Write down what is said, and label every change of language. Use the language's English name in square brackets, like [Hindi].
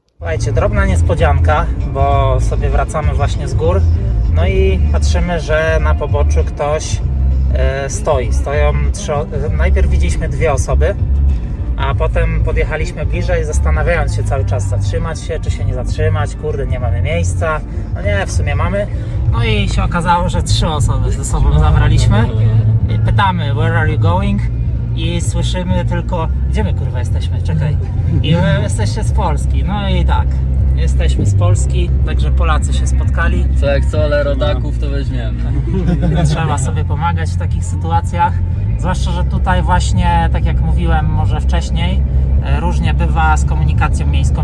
[Polish] Słuchajcie, drobna niespodzianka, bo sobie wracamy właśnie z gór, no i patrzymy, że na poboczu ktoś stoi. Najpierw widzieliśmy dwie osoby, a potem podjechaliśmy bliżej, zastanawiając się cały czas, zatrzymać się, czy się nie zatrzymać, kurde, nie mamy miejsca. No nie, w sumie mamy. No i się okazało, że 3 osoby ze sobą zabraliśmy. I pytamy, [English] where are you going? [Polish] I słyszymy tylko, gdzie my kurwa jesteśmy, czekaj. I my jesteście z Polski, no i tak, jesteśmy z Polski, także Polacy się spotkali. Co jak co, ale rodaków to weźmiemy. Trzeba sobie pomagać w takich sytuacjach, zwłaszcza, że tutaj właśnie, tak jak mówiłem może wcześniej, różnie bywa z komunikacją miejską.